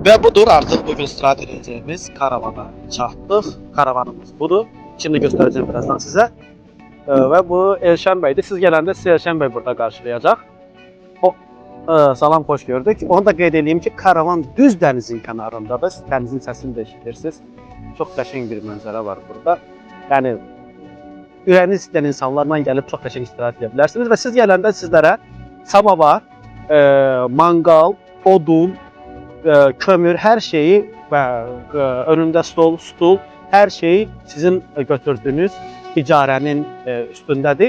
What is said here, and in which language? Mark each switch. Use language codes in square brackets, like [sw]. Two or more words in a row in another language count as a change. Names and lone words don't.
[tr] Ve budur artık bugün istirahat edeceğimiz karavana çattık. Karavanımız budur. Şimdi göstereceğim birazdan size. Ve bu Elşen Bey'di. Siz gelende sizi Elşen Bey burada karşılayacak. O, salam, hoş gördük. [az] Onu da qeyd edeyim ki karavan düz denizin kenarındadır. Denizin sesini de eşitirsiniz. Çok qəşəng bir mənzərə var burada. Yəni ürəyiniz istəyən insanlarla gəlib çox qəşəng istirahət edə bilərsiniz və siz gələndə sizlərə samavar, manqal, odun, kömür, hər şeyi və önündə stol, stul, hər şeyi sizin götürdüyünüz icarənin üstündədir.